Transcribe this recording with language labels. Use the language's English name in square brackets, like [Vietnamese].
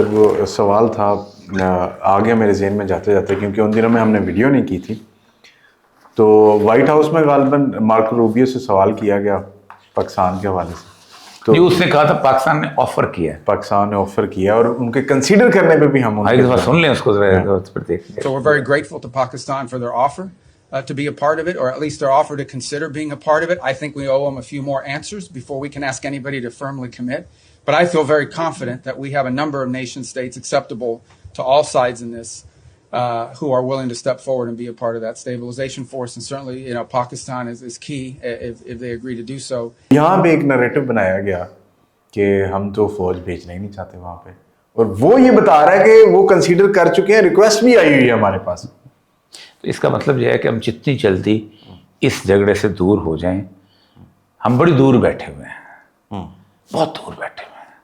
[Hindi] Sir वो सवाल था, आ गया मेरे जहन में जाते जाते, क्योंकि उन दिनों में हमने वीडियो नहीं की थी, तो वाइट हाउस में गालिबन मार्को रूबियो से सवाल किया गया पाकिस्तान के हवाले से, तो उसने कहा था पाकिस्तान ने ऑफर किया है, पाकिस्तान ने ऑफर किया, और उनके कंसीडर करने पे भी हम सुन लें उसको जरा। [English] So we're very grateful to Pakistan for their offer to be a part of it, or at least their offer to consider being a part of it. I think we owe them a few more answers before we can ask anybody to firmly commit. But I feel very confident that we have a number of nation states acceptable to all sides in this who are willing to step forward and be a part of that stabilization force. And certainly, you know, Pakistan is key if they agree to do so. [Hindi] यहाँ पे एक narrative बनाया गया कि हम तो फौज भेजना ही नहीं चाहते वहाँ पे, और वो ये बता रहा है कि वो कंसीडर कर चुके हैं, रिक्वेस्ट भी आई हुई है हमारे पास। तो इसका मतलब यह है कि हम जितनी जल्दी इस झगड़े से दूर हो जाएं, हम बड़ी दूर बैठे हुए हैं, बहुत दूर बैठे हुए हैं।